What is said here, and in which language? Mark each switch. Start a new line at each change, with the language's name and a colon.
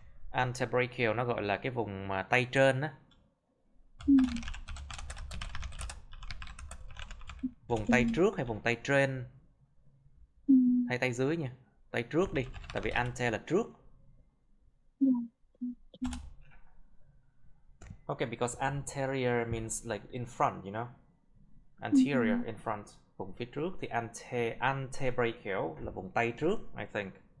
Vietnamese: Antebrachial nó gọi là cái vùng mà tay trên á. Vùng tay trước hay vùng tay trên hay tay dưới nha. Tay trước đi, tại vì ante là trước.
English: Okay, because anterior means like in front, you know.
Vietnamese: Anterior,
English: in front,
Vietnamese: vùng phía trước. Thì antebrachial là vùng tay trước,
English: I think.